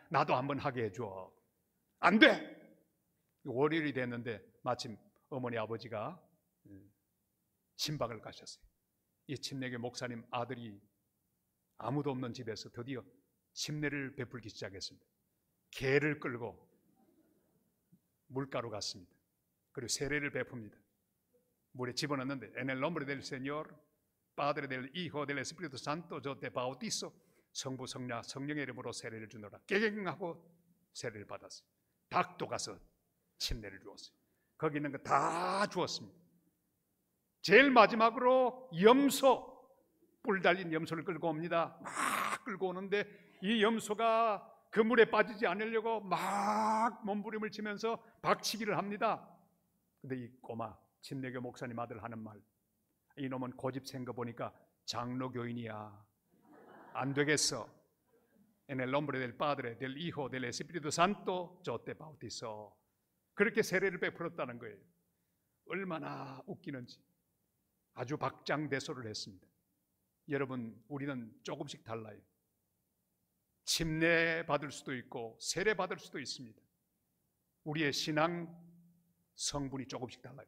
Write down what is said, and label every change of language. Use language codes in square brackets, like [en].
[ko] 나도 한번 하게 해줘. 안 돼. 월요일이 됐는데 마침 어머니 아버지가 신방을 가셨어요. 이 침례교 목사님 아들이 아무도 없는 집에서 드디어 침례를 베풀기 시작했습니다. 개를 끌고 물가로 갔습니다. 그리고 세례를 베풉니다. 물에 집어넣는데 [es] En el nombre del Señor, Padre del Hijo del Espíritu Santo, yo te bautizo. [ko] 성부 성자 성령의 이름으로 세례를 주노라. 깨갱하고 세례를 받았어요. 닭도 가서 침례를 주었어요. 거기 있는 거 다 주었습니다. 제일 마지막으로 염소, 뿔 달린 염소를 끌고 옵니다. 막 끌고 오는데 이 염소가 그 물에 빠지지 않으려고 막 몸부림을 치면서 박치기를 합니다. 근데 이 꼬마 침례교 목사님 아들 하는 말, 이놈은 고집 센 거 보니까 장로교인이야. 안 되겠어. [es] En el nombre del Padre, del Hijo, del Espíritu Santo, yo te bautizo. [ko] 그렇게 세례를 베풀었다는 거예요. 얼마나 웃기는지. 아주 박장대소를 했습니다. 여러분, 우리는 조금씩 달라요. 침례 받을 수도 있고 세례 받을 수도 있습니다. 우리의 신앙 성분이 조금씩 달라요.